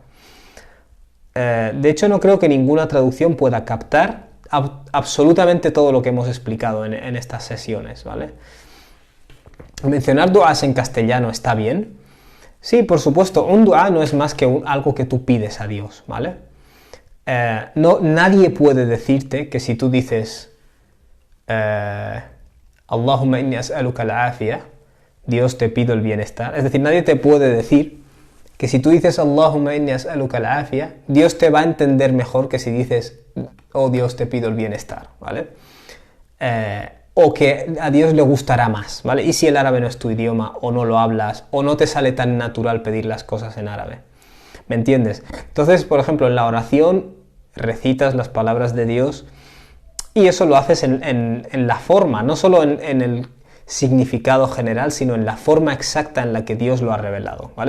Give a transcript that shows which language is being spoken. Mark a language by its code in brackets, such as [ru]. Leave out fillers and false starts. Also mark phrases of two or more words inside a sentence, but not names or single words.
[es] De hecho, no creo que ninguna traducción pueda captar absolutamente todo lo que hemos explicado en estas sesiones, ¿vale? ¿Mencionar duas en castellano está bien? Sí, por supuesto, un dua no es más que algo que tú pides a Dios, ¿vale? Nadie puede decirte que si tú dices [ar] اللهم إني أسألك العافية, [es] Dios te pido el bienestar, es decir, nadie te puede decir que si tú dices [ar] اللهم إني أسألك العافية, [es] Dios te va a entender mejor que si dices oh Dios te pido el bienestar, ¿vale? O que a Dios le gustará más, ¿vale? Y si el árabe no es tu idioma, o no lo hablas, o no te sale tan natural pedir las cosas en árabe, ¿me entiendes? Entonces, por ejemplo, en la oración recitas las palabras de Dios y eso lo haces en la forma, no solo en el significado general, sino en la forma exacta en la que Dios lo ha revelado, ¿vale?